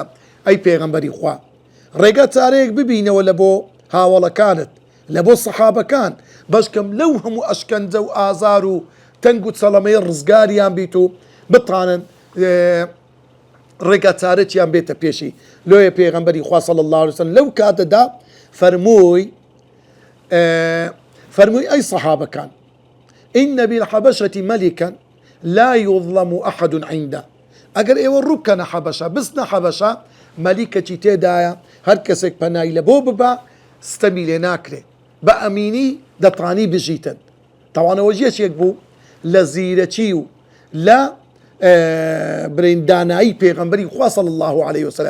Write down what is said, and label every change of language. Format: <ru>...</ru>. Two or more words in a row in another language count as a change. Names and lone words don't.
<ckb>ئەی پێغەمبەری خوا ڕێگە چارەیەک ببینەوە لە بۆ هاوڵەکانت، لە بۆ سەحابەکان، بەشکەم لەو هەموو ئەشکەنجە و ئازار و تەنگ و چەڵەمەی ڕزگاریان بیت و بتوانن ڕێگە چارەتیان بێتە پێشی. لۆیە پێغەمبەری خوا</ckb> <ar>صلی الله عليه وسلم</ar> <ckb>لەو کاتەدا فەرمووی ئەی سەحابەکان</ckb> <ar>ئین بالحەبەشەتی مەلیکەن لا يظلم أحد عنده.</ar> <ckb>ئەگەر ئێوە ڕووبکەنە حەبەشە بستنە حەبەشە مەلیکەکی تێدایە هەر کەسێک پەنای لە بۆ ببە ستەمی لێ ناکرێ، بە ئەمینی دەتوانی بژیتن. تاوانەوە یەکێک بوو لە زیرەکی و لە برێندانایی پێغەمبەری خوا</ckb> <ar>صلی الله عليه وسلم.</ar>